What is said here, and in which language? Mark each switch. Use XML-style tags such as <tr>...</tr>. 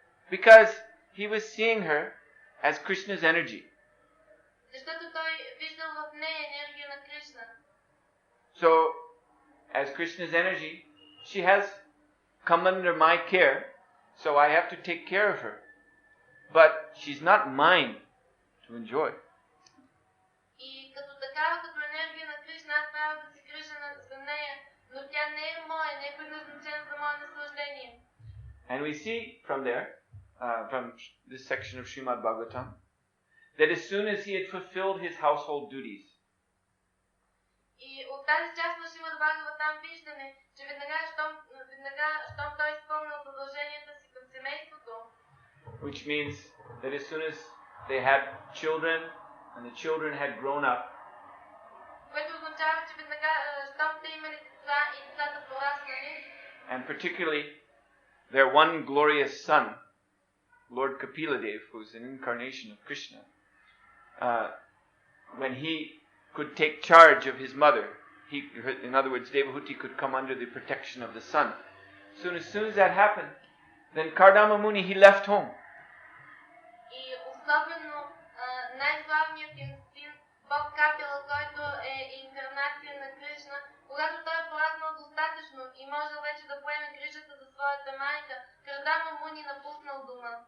<en>Because he was seeing her as Krishna's energy.</en> <bg>Защото той виждал в нея енергия на Кришна.</bg> <en>So, as Krishna's energy, she has come under my care, so I have to take care of her. But she's not mine to enjoy.</en> <bg>И като такава, като енергия на Кришна, аз трябва да се грижа за нея, но тя не е моя, не е предназначена за мое наслаждение.</bg> <en>And we see from there, from this section of Srimad Bhagavatam, that as soon as he had fulfilled his household duties,</en> <bg>и от тази част на Шримад Бхагаватам виждаме, че веднага, щом той изпълнил задълженията си към семейството,</bg> <en>which means that as soon as they had children and the children had grown up,</en> <bg>което означава, че веднага, щом те имали деца и децата пораснали,</bg> <en>and particularly their one glorious son, Lord Kapiladev, who is an incarnation of Krishna, when he could take charge of his mother, in other words, Devahuti could come under the protection of the son. As soon as that happened, then Kardama Muni, he left home.</en> <bg>И особено най-славният им син, Бог Капила, който е инкарнация на Кришна, когато той е пораснал достатъчно и можел вече да поеме грижата за своята майка, Кардама Муни напуснал дома.</bg>